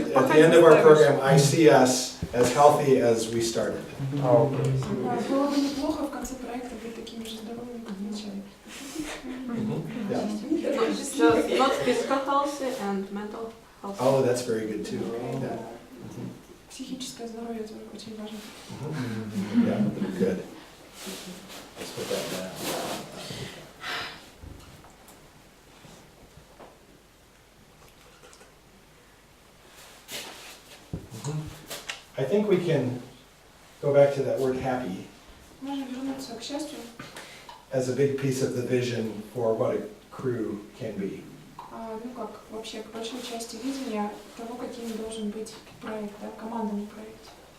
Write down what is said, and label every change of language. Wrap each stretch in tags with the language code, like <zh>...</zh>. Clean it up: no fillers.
<en>At the end of our program, I see us as healthy as we started. Okay.</en> <ru>Было бы неплохо в конце проекта быть такими же здоровыми, как в начале.</ru> <en>Yeah. Just not physical healthy and mental healthy. Oh, that's very good too. Yeah.</en> <ru>Психическое здоровье тоже очень важно.</ru> <en>Yeah, good. Let's put that down. I think we can go back to that word happy</en> <ru>Можно вернуться к счастью,</ru> <en>as a big piece of the vision for what a crew can be.</en> <ru>ну как вообще к большой части видения того, каким должен быть проект, да, командный проект.</ru>